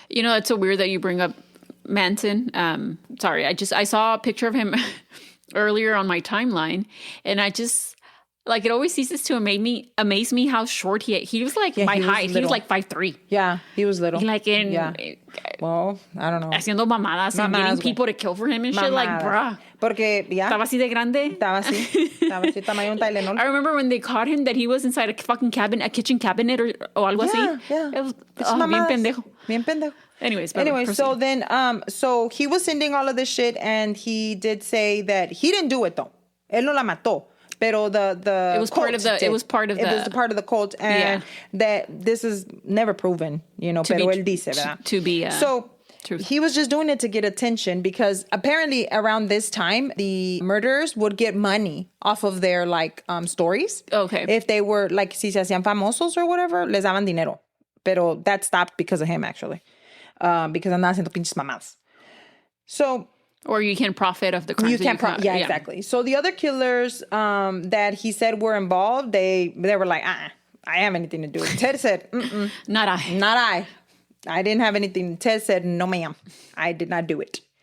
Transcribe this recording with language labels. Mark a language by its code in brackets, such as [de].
[en] It's so weird that you bring up Manson. Sorry, I saw a picture of him earlier on my timeline, and I just it always ceases to amaze me how short he was. Like my height. He was like 5'3". Yeah, he was little. Well, I don't know. Haciendo mamadas and getting people to kill for him and shit. Like, bruh. [es] Porque estaba así de grande. Estaba así tamaño un Tylenol. [en] I remember when they caught him that he was inside a fucking a kitchen cabinet or [es] algo así. [en] Yeah. It was [es] bien pendejo. Bien pendejo. [en] Anyway, so then, so he was sending all of this shit, and he did say that he didn't do it though. [es] Él no la mató. Pero [en] it was part of the cult, and that this is never proven, [es] pero él dice, ¿verdad? [en] To be so truth. He was just doing it to get attention because apparently around this time the murderers would get money off of their stories. Okay. If they were [es] si se hacían famosos [en] or whatever, [es] les daban dinero. Pero [en] that stopped because of him actually. Because [es] andaba haciendo pinches mamadas. [en] So. Or you can profit of the crimes. You can't profit. Yeah, exactly. So the other killers that he said were involved, they were like, I have anything to do with it. Ted said, Not I. I didn't have anything. Ted said, no, ma'am. I did not do it.